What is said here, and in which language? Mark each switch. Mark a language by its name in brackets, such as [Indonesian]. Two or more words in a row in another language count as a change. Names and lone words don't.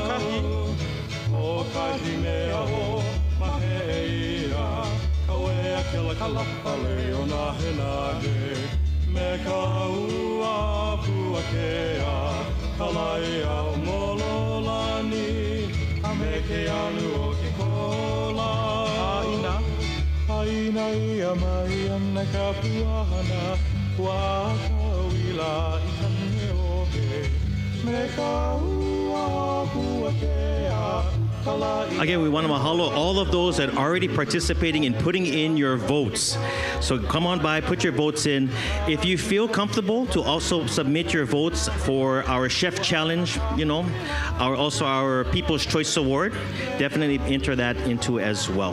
[Hawaiian] O kahi mea o mahe ia Kawea kela kalapa leo nahe nahe Me ka ua pua kea Ka lai au molo lani A me ke anu o ke kola Aina ia mai ana ka puahana Wa ka wila I ka neo Me ka ua pua kea [English] Again, we want to mahalo all of those that are already participating in putting in your votes. So come on by, put your votes in. If you feel comfortable to also submit your votes for our Chef Challenge, also our People's Choice Award, definitely enter that into as well.